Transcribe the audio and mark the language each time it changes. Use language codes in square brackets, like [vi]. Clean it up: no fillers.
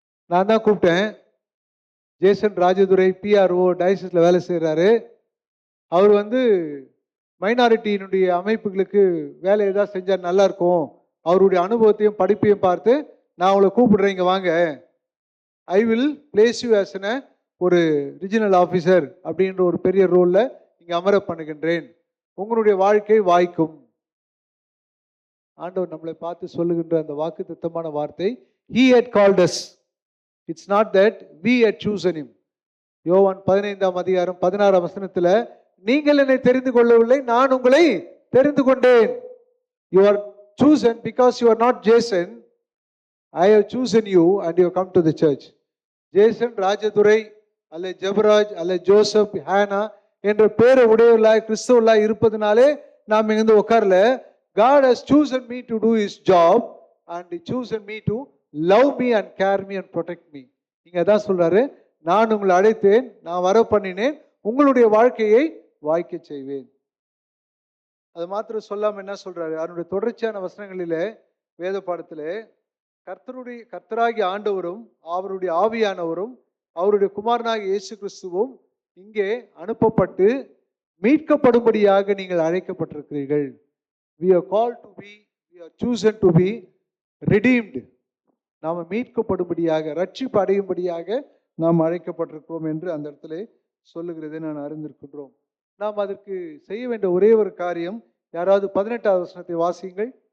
[ta] நான் தான் கூப்பிட்டேன், ஜேசன் ராஜதுரை பிஆர்ஓ டயசிஸில் வேலை செய்கிறாரு, அவர் வந்து மைனாரிட்டியினுடைய அமைப்புகளுக்கு வேலை ஏதாவது செஞ்சால் நல்லா இருக்கும், அவருடைய அனுபவத்தையும் படிப்பையும் பார்த்து நான் உங்களை கூப்பிடுறேன், இங்கே வாங்க, [en] I will place you as [ta] ஒரு ரிஜினல் ஆஃபீஸர் அப்படின்ற ஒரு பெரிய ரோலில் இங்கே அமர பண்ணுகின்றேன், உங்களுடைய வாழ்க்கை வாய்க்கும். ஆண்டவர் நம்மளை பார்த்து சொல்லுகின்ற அந்த வாக்குத்தத்தமான வார்த்தை, [en] he had called us, it's not that we had chosen him. [ta] யோவான் 15 வசனத்தில், நீங்கள் என்னை தெரிந்து கொள்ளவில்லை, நான் உங்களை தெரிந்து கொண்டேன். [en] You are chosen because you are not Jason. I have chosen you and you have come to the church. [ta] Jason Rajadurai அல்ல ஜெபராஜ் அல்ல ஜோசப் ஹானா என்ற பேரை உடையவர்களாய் கிறிஸ்தவர்களாய் இருப்பதனாலே நாம் இங்க உட்கார்ல. [en] God has chosen me to do his job and he chosen me to love me and care me and protect me. [ta] இங்க தான் சொல்றாரு, நான் உங்களை அழைத்தேன், நான் வர பண்ணினேன், உங்களுடைய வாழ்க்கையை வாய்க்க செய்வேன். அது மாத்திரம் சொல்லாம என்ன சொல்றாரு, அவருடைய தொடர்ச்சியான வசனங்களிலே வேத பாடத்திலே கர்த்தராகிய ஆண்டவரும் அவருடைய ஆவியானவரும் அவருடைய குமாரனாகிய இயேசு கிறிஸ்துவும் இங்கே அனுப்பப்பட்டு மீட்கப்படும்படியாக நீங்கள் அழைக்கப்பட்டிருக்கிறீர்கள். [en] We are called to be, we are chosen to be redeemed. [ta] நாம் மீட்கப்படும்படியாக, ரட்சிப்பு அடையும்படியாக நாம் அழைக்கப்பட்டிருக்கிறோம் என்று அந்த இடத்துல சொல்லுகிறதை நான் அறிந்திருக்கின்றோம். நாம் அதற்கு செய்ய வேண்டிய ஒரே ஒரு காரியம், யாராவது 18வது வசனத்தை வாசியுங்கள்.